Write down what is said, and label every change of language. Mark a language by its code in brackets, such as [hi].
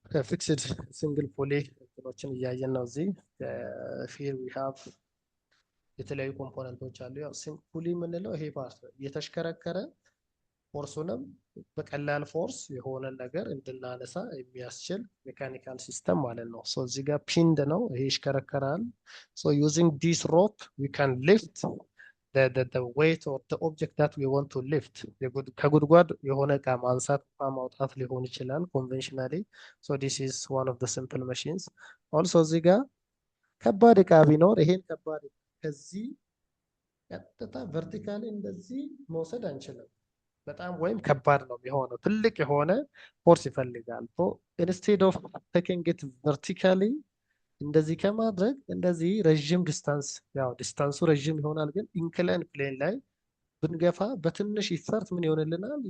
[am] ፊክስድ ሲንግል ፖሊ እንትኖችን እያየን ነው። እዚህ [en] ሂር ዊ ሃቭ [am] የተለያዩ ኮምፖነንቶች አሉ። ያው ፑሊ የምንለው ይሄ ፓርት እየተሽከረከረ ፎርሱንም በቀላል ፎርስ የሆነ ነገር እንድናነሳ የሚያስችል ሜካኒካል ሲስተም ማለት ነው። ሶ እዚህ ጋር ፒንድ ነው፣ ይሄ ይሽከረከራል። [en] ሶ ዩዚንግ ዲስ ሮፕ ዊ ካን ሊፍት the weight of the object that we want to lift [am] ከጉድጓድ የሆነ እቃ ማንሳት ማውጣት ሊሆን ይችላል [en] conventionally. So this is one of the simple machines. [am] Also እዚህ ጋር ከባድ እቃ ቢኖር ይሄን ከባድ ከዚህ ቀጥታ ቨርቲካሊ እንደዚህ መውሰድ አንችልም። በጣም ወይም ከባድ ነው የሚሆነው፣ ትልቅ የሆነ ፎርስ ይፈልጋል። [en] ኢንስቴድ ኦፍ ቴኪንግ ኢት ቨርቲካሊ [am] እንደዚህ ከማድረግ እንደዚህ ረዥም ዲስታንስ፣ ያው ዲስታንሱ ረዥም ይሆናል፣ ግን ኢንክላይን ፕሌን ላይ ብንገፋ በትንሽ ኢፈርት ምን ይሆንልናል?